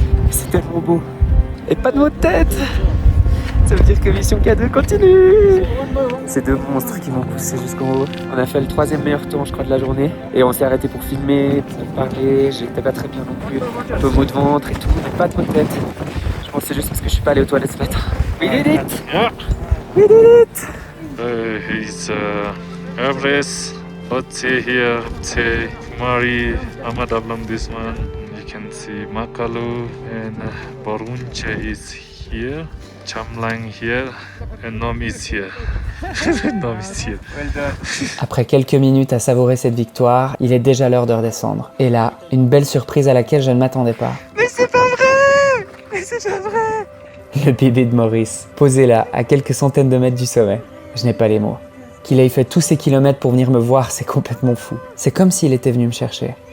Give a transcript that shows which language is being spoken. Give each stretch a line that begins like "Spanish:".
French: C'est tellement beau. Et pas de maux de tête. Ça veut dire que mission K2 continue. Ces deux monstres qui m'ont poussé jusqu'en haut. On a fait le 3e meilleur temps, je crois, de la journée. Et on s'est arrêté pour filmer, pour parler. J'étais pas très bien non plus. Un peu maux de ventre et tout, mais pas de maux de tête. Je pense que c'est juste parce que je suis pas allé aux toilettes ce matin.
English: We did it! We did it! He's Everest, Otse here, Otse, Mari, Ahmad Ablam this one. You can see Makalu and Barunche is here, Chamlang here, and Nom is here. Nom is here.
French: Après quelques minutes à savourer cette victoire, il est déjà l'heure de redescendre. Et là, une belle surprise à laquelle je ne m'attendais pas. Mais c'est pas vrai! Mais c'est pas vrai! Le bébé de Maurice, posé là, à quelques centaines de mètres du sommet. Je n'ai pas les mots. Qu'il ait fait tous ces kilomètres pour venir me voir, c'est complètement fou. C'est comme s'il était venu me chercher.